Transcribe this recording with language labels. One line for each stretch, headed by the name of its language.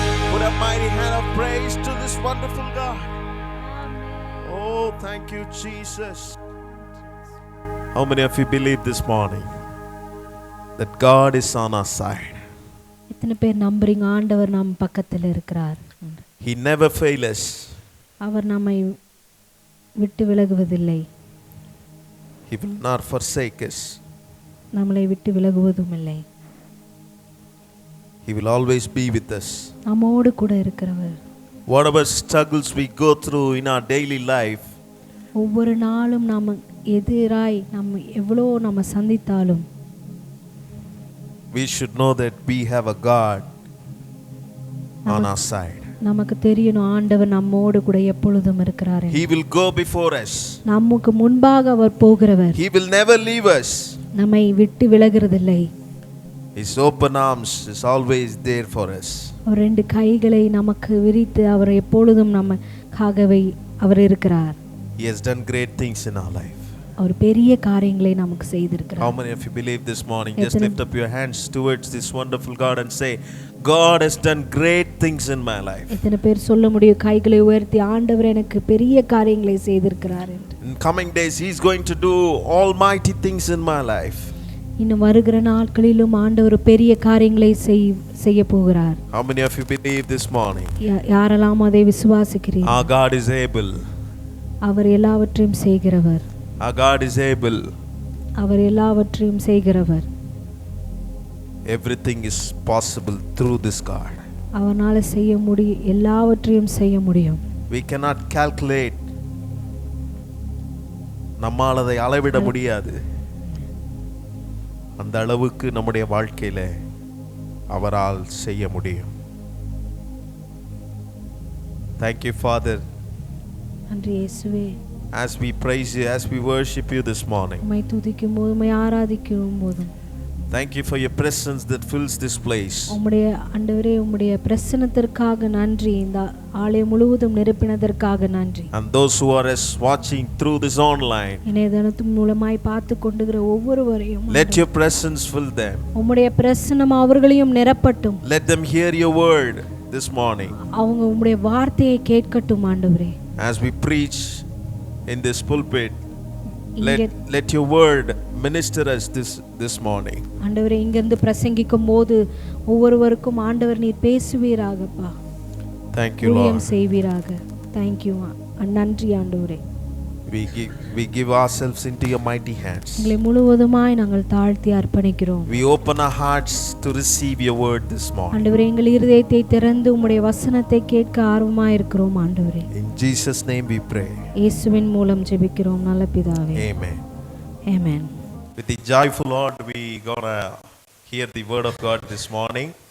English: Put a mighty hand of praise to this wonderful God. Oh, thank you, Jesus. How many of you believe this morning that God is on our side?
Tamil: எத்தனை பேர் நம்புறீங்க ஆண்டவர் நம் பக்கத்தில் இருக்கிறார்?
English: He never fails us.
Tamil: அவர் நம்மை விட்டு விலகுவதில்லை,
English: He will not forsake us.
Tamil: நம்மளை விட்டு விலகுவதும் இல்லை.
English: He will always be with us.
Tamil: நம்மோடு கூட இருக்கிறவர்.
English: Whatever struggles we go through in our daily life,
Tamil: ஒவ்வொரு நாளும் நாம் எதிராய் எவ்வளோ நம்ம சந்தித்தாலும்
English: we should know that we have a God on our side.
Tamil: நமக்கு தெரியணும் ஆண்டவர் நம்மோடு கூட எப்பொழுதும் இருக்கிறார்.
English: He will go before us.
Tamil: நமக்கு முன்பாக அவர் போகிறவர்.
English: He will never leave us.
Tamil: நம்மை விட்டு விலகுறதில்லை.
English: His open arms is always there for us.
Tamil: அவர் ரெண்டு கைகளை நமக்கு விரித்து அவர் எப்பொழுதும் நமக்காகவே அவர் இருக்கிறார்.
English: He has done great things in our life.
Tamil: அவர் பெரிய காரியங்களை நமக்கு செய்திருக்கிறார்.
English: How many of you believe this morning? Just lift up your hands towards this wonderful God and say, God has done great things in my life.
Tamil: எத்தனை பேர் சொல்ல முடியும் கைகளை உயர்த்தி ஆண்டவர் எனக்கு பெரிய காரியங்களை செய்திருக்கிறார் என்று?
English: In coming days He is going to do almighty things in my life.
Tamil: இன்னும் வருகிற நாட்களிலும் ஆண்டவர் பெரிய காரியங்களை செய்ய போகிறார்.
English: How many of you believe this morning?
Tamil: யாரெல்லாம் அதை விசுவாசிக்கிறீர்கள்?
English: Our God is able.
Tamil: அவர் எல்லாவற்றையும் செய்கிறவர்.
English: Our God is able.
Tamil: அவர் எல்லாவற்றையும் செய்கிறவர்.
English: Everything is possible through this God.
Tamil: அவரால் செய்ய முடியும், எல்லாவற்றையும் செய்ய முடியும்.
English: We cannot calculate.
Tamil: நம்மால் அதை அளவிட முடியாது. அந்த அளவுக்கு நம்முடைய வாழ்க்கையில அவரால் செய்ய முடியும்.
English: Thank you, Father.
Tamil: நன்றி இயேசுவே.
English: As we praise you, as we worship you this morning.
Tamil: உம்மை துதிக்கும் போது, உம்மை ஆராதிக்கும் போதும்,
English: Thank you for your presence that fills this place.
Tamil: உம்முடைய ஆண்டவரே உம்முடைய பிரசன்னத்திற்காக நன்றி. இந்த ஆலயம் முழுவதும் நிரப்பினதற்காக நன்றி.
English: And those who are watching through this online,
Tamil: இணையதளத்தின் மூலமாய் பார்த்து கொண்டுகிற ஒவ்வொருவரையும்
English: let your presence fill them.
Tamil: உம்முடைய பிரசன்னம் அவர்களையும் நிரப்பட்டும்.
English: Let them hear your word this morning.
Tamil: அவங்க உம்முடைய வார்த்தையை கேட்கட்டும் ஆண்டவரே.
English: As we preach in this pulpit, let your word minister us this morning.
Tamil: ஆண்டவரே இங்கிருந்து பிரசங்கிக்கும் போது ஒவ்வொருவருக்கும் ஆண்டவர் நீர் பேசுவீராகப்பா.
English: Thank you,
Tamil: ஊழியம்
English: Lord.
Tamil: செய்வீராக.
English: Thank you.
Tamil: நன்றி ஆண்டவரே.
English: We give ourselves into your mighty hands.
Tamil: எங்களை முழுவதுமாய் நாங்கள் தாழ்த்தி அர்ப்பணிக்கிறோம்.
English: We open our hearts to receive your word this morning.
Tamil: ஆண்டவரே எங்கள் இருதயத்தை திறந்து உம்முடைய வசனத்தை கேட்க ஆர்வமாய் இருக்கிறோம் ஆண்டவரே.
English: In Jesus' name we pray.
Tamil: இயேசுவின் மூலம் ஜெபிக்கிறோம் நல்ல பிதாவே.
English: Amen. Amen. With the joyful Lord, we gonna hear the word of God this morning.